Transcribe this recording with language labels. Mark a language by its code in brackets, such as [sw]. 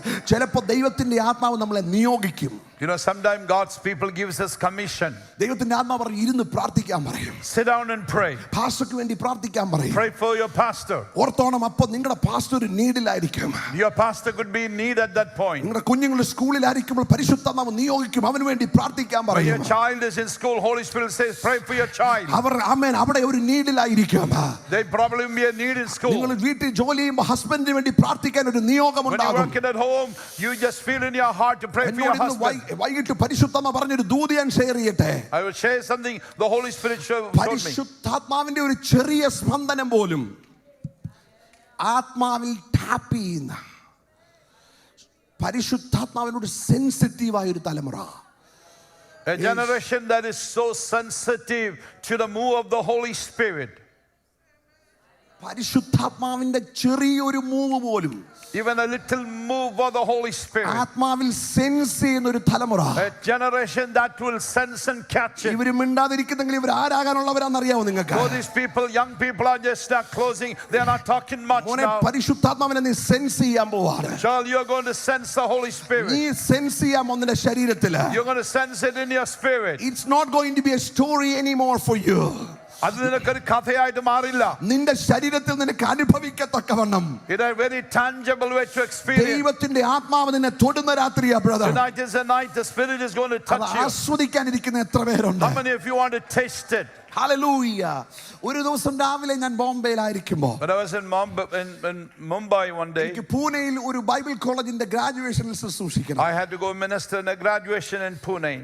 [ml] ചിലപ്പോൾ ദൈവത്തിന്റെ ആത്മാവ് നമ്മളെ നിയോഗിക്കും. [en] You know, sometimes God's people gives us commission. [ml] ദൈവത്തിന്റെ ആത്മാവ് പറയും ഇരുന്ന് പ്രാർത്ഥിക്കാൻ പറയും. [en] Sit down and pray. [ml] പാസ്റ്റർക്ക് വേണ്ടി പ്രാർത്ഥിക്കാൻ പറയും. [en] Pray for your pastor. [ml] ഓർത്തോണം, അപ്പോൾ നിങ്ങളുടെ പാസ്റ്റർ ഒരു നീഡിലായിരിക്കും. [en] Your pastor could be in need at that point. [ml] നിങ്ങളുടെ കുഞ്ഞുങ്ങൾ സ്കൂളിലായിരിക്കുമ്പോൾ പരിശുദ്ധാത്മാവ് നിയോഗിക്കും, അവന് വേണ്ടി പ്രാർത്ഥിക്കാൻ പറയും. [en] When your child is in school, Holy Spirit says pray for your child. [ml] അവർ ആമേൻ അവിടെ ഒരു നീഡിലായിരിക്കും. [en] They probably be a need in school. [ml] നിങ്ങൾ വീട്ടിൽ ജോലി ചെയ്യുമ്പോൾ ഹസ്ബൻഡിന് വേണ്ടി പ്രാർത്ഥിക്കാൻ ഒരു നിയോഗം ഉണ്ടാകും. [en] When you work at home, you just feel in your heart to pray for your husband. [ml] വൈകിട്ട് പരിശുദ്ധാത്മാവ് പറഞ്ഞൊരു ദൂത് ഞാൻ ഷെയർ ചെയ്യട്ടെ. [en] I will share something the Holy Spirit showed me. [ml] പരിശുദ്ധാത്മാവിന്റെ ഒരു ചെറിയ സ്പന്ദനം പോലും ആത്മാവിൽ ടാപ്പ് ചെയ്യുന്ന പരിശുദ്ധാത്മാവിനോട് സെൻസിറ്റീവ് ആയ ഒരു തലമുറ. [en] A generation that is so sensitive to the move of the Holy Spirit. [ml] പരിശുദ്ധാത്മാവിന്റെ ചെറിയൊരു മൂവ് പോലും, [en] even a little move of the Holy Spirit, [ml] ആത്മാവിൽ സെൻസ് ചെയ്യുന്ന ഒരു തലമുറ. [en] A generation that will sense and catch it. [ml] ഇവര് മിണ്ടാതിരിക്കുന്നെങ്കിൽ ഇവർ ആരാകാനുള്ളവരാണെന്നറിയാമോ നിങ്ങൾക്ക്? [en] So these people, young people are just closing. They are not talking much now. [ml] പരിശുദ്ധാത്മാവിനെ നീ sense ചെയ്യാൻ പോവാണ്. [en] Child, you are going to sense the Holy Spirit. നീ sense ചെയ്യാൻ നിന്റെ ശരീരത്തില്. You're going to sense it in your spirit. It's not going to be a story anymore for you. [ml] അത് നിനക്കൊരു കഥയായിട്ട് മാറില്ല. നിന്റെ ശരീരത്തിൽ നിനക്ക് അനുഭവിക്കത്തക്കവണ്ണം [en] in a very tangible way to experience. [ml] ദൈവത്തിന്റെ ആത്മാവ് നിന്നെ തൊടുന്ന രാത്രിയാ brother. [en] Tonight is the night the Spirit is going to touch you. [ml] ആസ്വദിക്കാൻ ഇരിക്കുന്ന എത്ര പേരുണ്ട്? [en] How many of you want to taste it? [ml] Hallelujah. ഒരു ദിവസം രാവിലെ ഞാൻ ബോംബെയിലായിരിക്കുമ്പോൾ [en] When I was in Mumbai one day, [ml] എനിക്ക് പൂനെയിൽ ഒരു ബൈബിൾ കോളേജിന്റെ ഗ്രാജുവേഷനിൽ ശുശ്രൂഷിക്കണം. [en] I had to go minister in a graduation in Pune.